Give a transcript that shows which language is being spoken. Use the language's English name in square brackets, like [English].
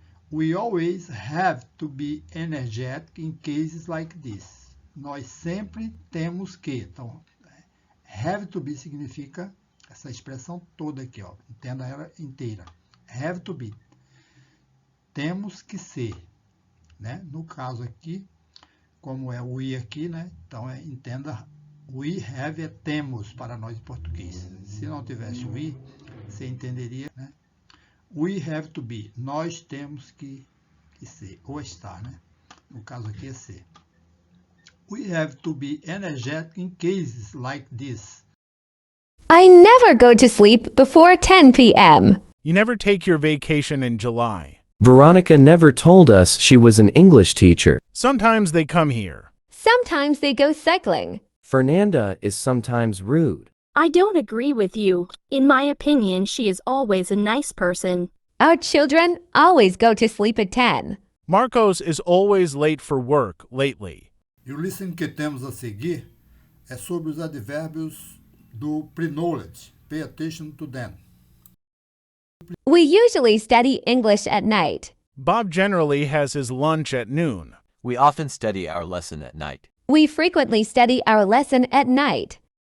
[English] We always have to be energetic in cases like this. [Portuguese] Nós sempre temos que. Então, have to be significa essa expressão toda aqui, ó. Entenda ela inteira. [English] Have to be. [Portuguese] Temos que ser, né? No caso aqui, como é o we aqui, né? Então, entenda, we have é temos para nós em português. Se não tivesse we, você entenderia, né? [English] We have to be. [Portuguese] Nós temos que ser, ou estar, né? No caso aqui é ser. [English] We have to be energetic in cases like this. I never go to sleep before 10 p.m. You never take your vacation in July. Veronica never told us she was an English teacher. Sometimes they come here. Sometimes they go cycling. Fernanda is sometimes rude. I don't agree with you. In my opinion, she is always a nice person. Our children always go to sleep at 10. Marcos is always late for work lately. [Portuguese] E o listening que temos a seguir é sobre os advérbios do pre-knowledge. [English] Pay attention to them. We usually study English at night. Bob generally has his lunch at noon. We often study our lesson at night. We frequently study our lesson at night.